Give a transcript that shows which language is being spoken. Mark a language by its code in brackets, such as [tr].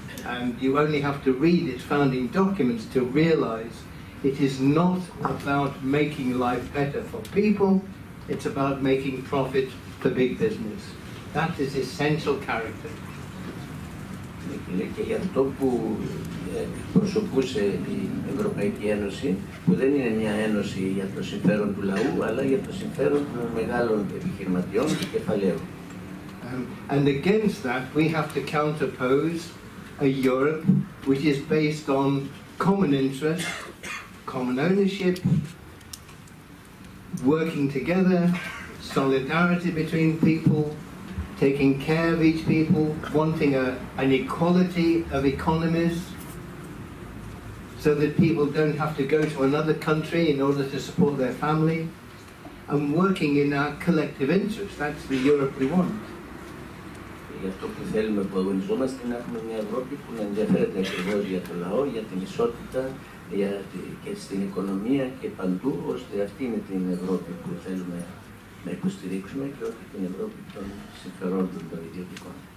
[en] And you only have to read its founding documents to realize it is not about making life better for people, it's about making profit for big business. That is essential character. [el] Και για αυτό που προσωπούσε η Ευρωπαϊκή Ένωση, που δεν είναι μια ένωση για το συμφέρον του λαού, αλλά για το συμφέρον των μεγάλων επιχειρηματιών και κεφαλαίων. [en] And against that we have to counterpose a Europe which is based on common interest, common ownership, working together, solidarity between people, taking care of each people, wanting an equality of economies so that people don't have to go to another country in order to support their family, and working in our collective interest. That's the Europe we want. [el] Για αυτό που θέλουμε, που αγωνιζόμαστε, να έχουμε μια Ευρώπη που να ενδιαφέρεται ακριβώς για το λαό, για την ισότητα, και στην οικονομία και παντού, ώστε αυτή είναι την Ευρώπη που θέλουμε να υποστηρίξουμε και όχι την Ευρώπη των συμφερόντων των ιδιωτικών.